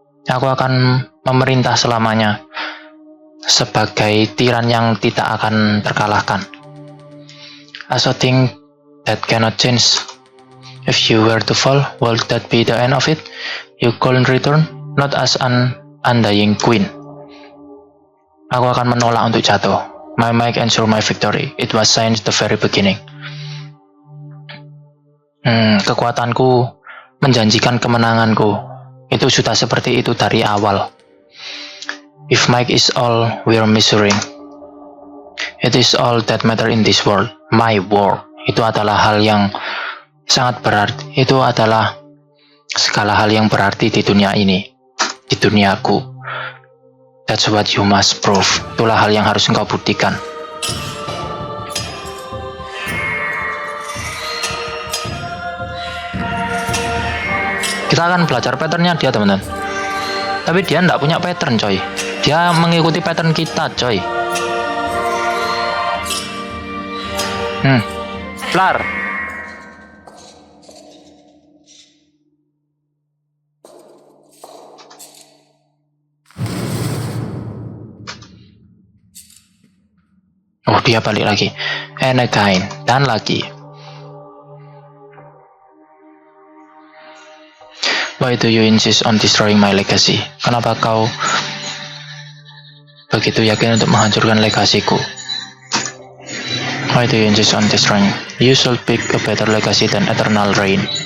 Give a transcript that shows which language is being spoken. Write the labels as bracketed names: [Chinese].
[Indonesian] Aku akan memerintah selamanya sebagai tiran yang tidak akan terkalahkan. [English] As a thing that cannot change. If you were to fall, will that be the end of it? You couldn't return, not as an undying queen. [Indonesian] Aku akan menolak untuk jatuh. [English] My might ensure my victory. It was since the very beginning. [Indonesian] Kekuatanku menjanjikan kemenanganku. Itu sudah seperti itu dari awal. [English] If might is all we're measuring, it is all that matter in this world. My world. [Indonesian] Itu adalah hal yang sangat berarti. Itu adalah segala hal yang berarti di dunia ini. Di duniaku. [English] That's what you must prove. [Indonesian] Itulah hal yang harus engkau buktikan. Kita akan belajar patternnya dia, teman-teman. Tapi dia nggak punya pattern, coy. Dia mengikuti pattern kita, coy. Flar. Oh, dia balik lagi. [English] And again. [Indonesian] Dan lagi. [English] Why do you insist on destroying my legacy? [Indonesian] Kenapa kau begitu yakin untuk menghancurkan legasiku? [English] Why do you insist on destroying? You should pick a better legacy than eternal reign.